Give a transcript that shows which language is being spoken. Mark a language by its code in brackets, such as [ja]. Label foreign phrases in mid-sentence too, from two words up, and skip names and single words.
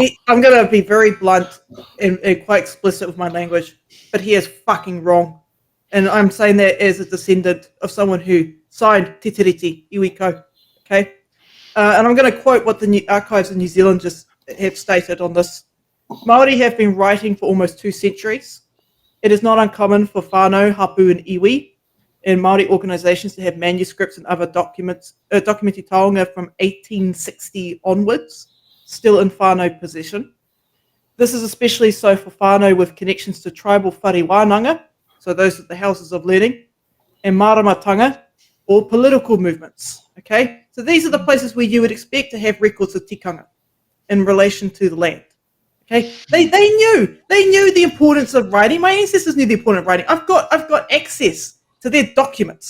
[en] I'm going to be very blunt and quite explicit with my language, but he is fucking wrong. And I'm saying that as a descendant of someone who signed Te Tiriti Iwiko. Okay? And I'm going to quote what the New Archives of New Zealand just have stated on this. Māori have been writing for almost 2 centuries. It is not uncommon for whānau, hapu, and iwi in Māori organisations to have manuscripts and other documents, documentary taonga from 1860 onwards, still in whānau possession. This is especially so for whānau with connections to tribal whare-wānanga, so those at the houses of learning, and maramatanga, or political movements. Okay, so these are the places where you would expect to have records of tikanga in relation to the land. Okay, they knew the importance of writing. My ancestors knew the importance of writing. I've got access to their documents.